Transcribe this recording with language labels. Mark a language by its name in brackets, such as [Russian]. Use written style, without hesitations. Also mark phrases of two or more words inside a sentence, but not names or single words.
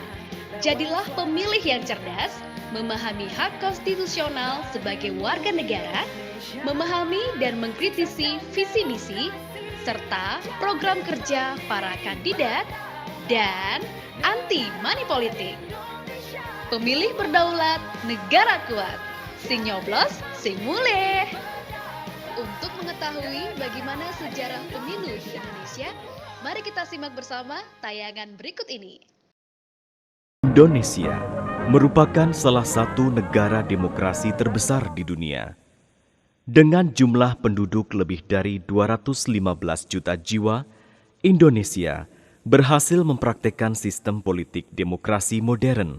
[Indonesian] Jadilah pemilih yang cerdas, memahami hak konstitusional sebagai warga negara, memahami dan mengkritisi visi misi, serta program kerja para kandidat, dan anti money politik. Pemilih berdaulat, negara kuat. [Balinese] Sing nyoblos, sing mulih. [Indonesian] Untuk mengetahui bagaimana sejarah pemilu di Indonesia, mari kita simak bersama tayangan berikut ini. Indonesia merupakan salah satu negara demokrasi terbesar di dunia. Dengan jumlah penduduk lebih dari 215 juta jiwa, Indonesia berhasil mempraktekkan sistem politik demokrasi modern.